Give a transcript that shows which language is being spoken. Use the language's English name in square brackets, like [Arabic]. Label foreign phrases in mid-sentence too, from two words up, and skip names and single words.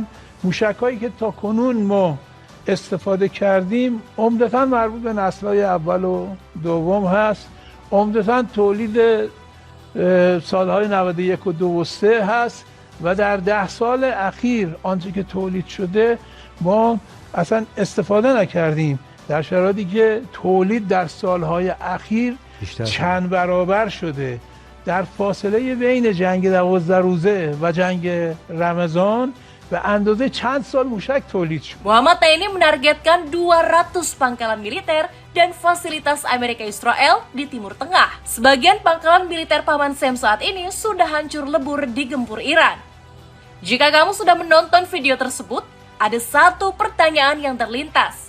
[Persian] موشک‌هایی که تا کنون ما استفاده کردیم عمدتاً مربوط به نسل‌های اول و دوم هست، عمدتاً تولید سالهای 91 و 2 و 3 هست و در 10 سال اخیر آنچه که تولید شده ما اصلا استفاده نکردیم، در شرایطی که تولید در سالهای اخیر چند برابر شده. در فاصله بین جنگ 12 روزه و جنگ رمضان به اندازه چند سال موشک تولید شد. [Indonesian] Muhammad Taini menargetkan 200 pangkalan militer dan fasilitas Amerika Israel di Timur Tengah. Sebagian pangkalan militer Paman Sam saat ini sudah hancur lebur digempur Iran. Jika kamu sudah menonton video tersebut, ada satu pertanyaan yang terlintas.